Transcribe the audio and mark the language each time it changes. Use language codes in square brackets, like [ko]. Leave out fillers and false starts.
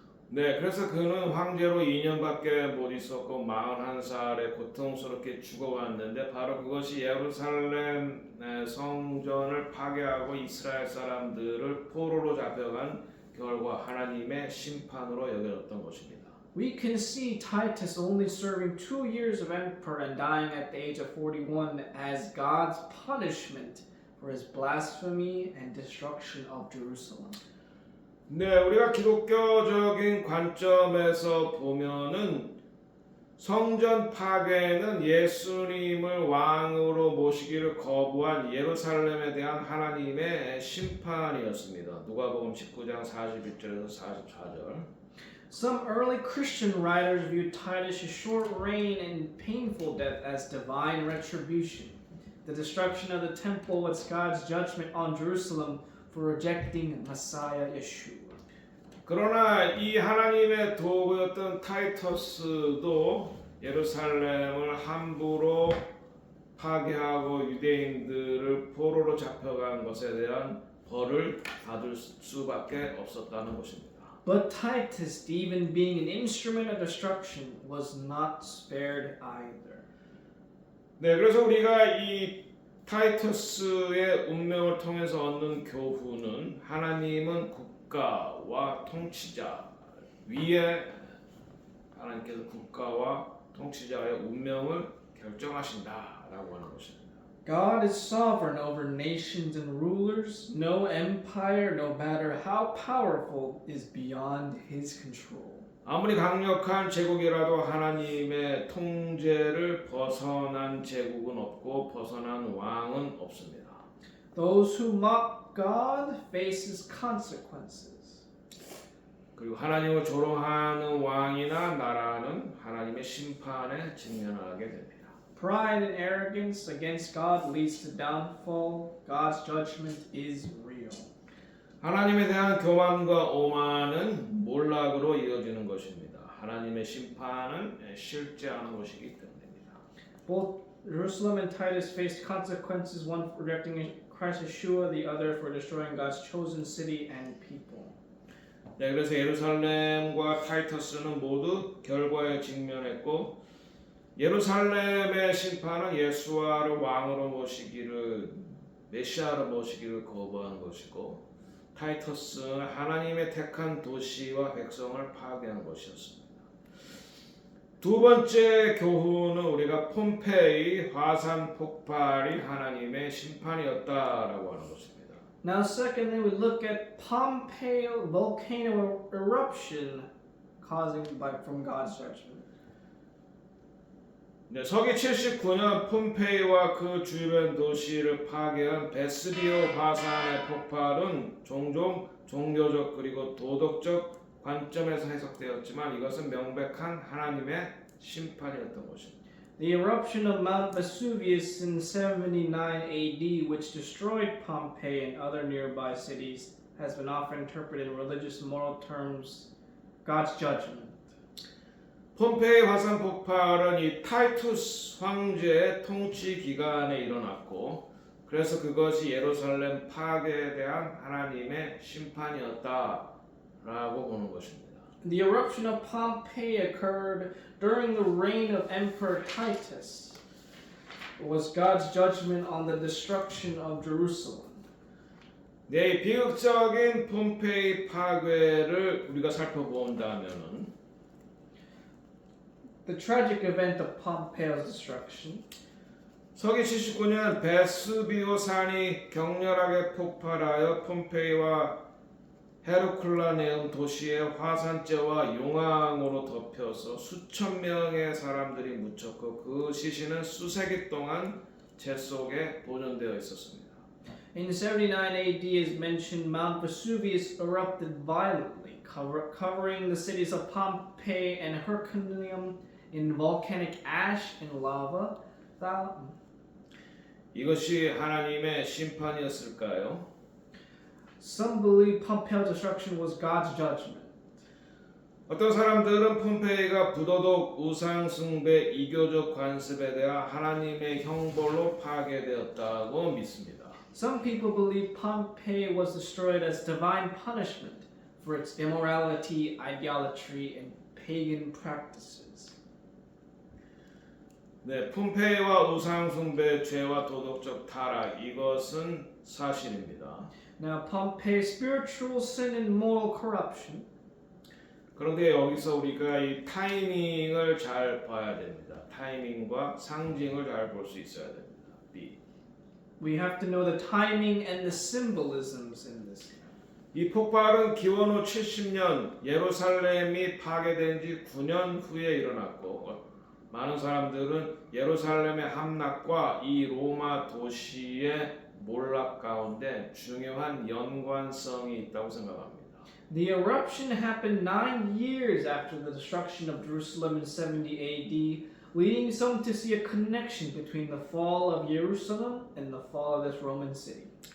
[ko] 네, 그래서 그는 황제로 2년밖에 못 있었고 41살에 고통스럽게 죽어갔는데 바로 그것이 예루살렘 성전을 파괴하고 이스라엘 사람들을 포로로 잡혀간 결과 하나님의 심판으로 여겨졌던 것입니다. [en] We can see Titus only serving 2 years of emperor and dying at the age of 41 as God's punishment for his blasphemy and destruction of Jerusalem. [ko] 네, 우리가 기독교적인 관점에서 보면은 성전 파괴는 예수님을 왕으로 모시기를 거부한 예루살렘에 대한 하나님의 심판이었습니다. 누가복음 19장 41절에서 44절. [en] Some early Christian writers viewed Titus' short reign and painful death as divine retribution. The destruction of the temple was God's judgment on Jerusalem for rejecting Messiah Yeshua. [ko] 그러나 이 하나님의 도구였던 타이터스도 예루살렘을 함부로 파괴하고 유대인들을 포로로 잡혀간 것에 대한 벌을 받을 수밖에 없었다는 것입니다. [en] But Titus, even being an instrument of destruction, was not spared either. [ko] 네, 그래서 우리가 이 타이터스의 운명을 통해서 얻는 교훈은 하나님은 국가와 통치자 위에 하나님께서 국가와 통치자의 운명을 결정하신다라고 하는 것입니다. [en] God is sovereign over nations and rulers. No empire, no matter how powerful, is beyond his control. [ko] 아무리 강력한 제국이라도 하나님의 통제를 벗어난 제국은 없고 벗어난 왕은 없습니다. [en] Those who mock God faces consequences. [ko] 그리고 하나님을 조롱하는 왕이나 나라는 하나님의 심판에 직면하게 됩니다. [en] Pride and arrogance against God leads to downfall. God's judgment is real. [ko] 하나님에 대한 교만과 오만은 몰락으로 이어지는 것입니다. 하나님의 심판은 실제하는 것이기 때문입니다. [en] Both Jerusalem and Titus faced consequences, one for rejecting Christ Yeshua, the other for destroying God's chosen city and people. [ko] 네, 그래서 예루살렘과 타이터스는 모두 결과에 직면했고 예루살렘의 심판은 예수와를 왕으로 모시기를 메시아로 모시기를 거부한 것이고 타이터스는 하나님의 택한 도시와 백성을 파괴한 것이었습니다. 두 번째 교훈은 우리가 폼페이 화산 폭발이 하나님의 심판이었다라고 하는 것입니다. [en] Now, secondly, we look at Pompeii volcano eruption from God's judgment. [ko] 네, 서기 79년 폼페이와 그 주변 도시를 파괴한 베스비오 화산의 폭발은 종종 종교적 그리고 도덕적 관점에서 해석되었지만 이것은 명백한 하나님의 심판이었던 것입니다. [en] The eruption of Mount Vesuvius in 79 AD, which destroyed Pompeii and other nearby cities, has been often interpreted in religious and moral terms, God's judgment. [ko] 폼페이 화산 폭발은 이 타이투스 황제의 통치 기간에 일어났고 그래서 그것이 예루살렘 파괴에 대한 하나님의 심판이었다라고 보는 것입니다. [en] The eruption of Pompeii occurred during the reign of Emperor Titus. It was God's judgment on the destruction of Jerusalem. [ko] 네, 비극적인 폼페이 파괴를 우리가 살펴본다면은 [en] The tragic event of Pompeii's destruction. [ko] 서기 79년 베스비오 산이 격렬하게 폭발하여 폼페이와 헤르쿨라네움 도시의 화산재와 용왕으로 덮여서 수천 명의 사람들이 묻혔고 그 시신은 수세기 동안 재 속에 보존되어 있었습니다. [en] In 79 AD, as mentioned, Mount Vesuvius erupted violently, covering the cities of Pompeii and Herculaneum in volcanic ash and lava. [ko] 이것이 하나님의 심판이었을까요? [en] Some believe Pompeii's destruction was God's judgment. [ko] 어떤 사람들은 폼페이가 부도덕 우상 숭배 이교적 관습에 대한 하나님의 형벌로 파괴되었다고 믿습니다. [en] Some people believe Pompeii was destroyed as divine punishment for its immorality, idolatry, and pagan practices. [ko] 네, 폼페이와 우상 숭배 죄와 도덕적 타락 이것은 사실입니다. [en] Now, Pompey's spiritual sin and moral corruption. [ko] 그런데 여기서 우리가 이 타이밍을 잘 봐야 됩니다. 타이밍과 상징을 잘 볼 수 있어야 됩니다. B. [en] We have to know the timing and the symbolisms in this. [ko] 이 폭발은 기원 후 70년 예루살렘이 파괴된 지 9년 후에 일어났고 많은 사람들은 예루살렘의 함락과 이 로마 도시의 몰락 가운데 중요한 연관성이 있다고 생각합니다. [en] The eruption happened 9 years after the destruction of Jerusalem in 70 AD, leading some to see a connection between the fall of Jerusalem and the fall of this Roman city.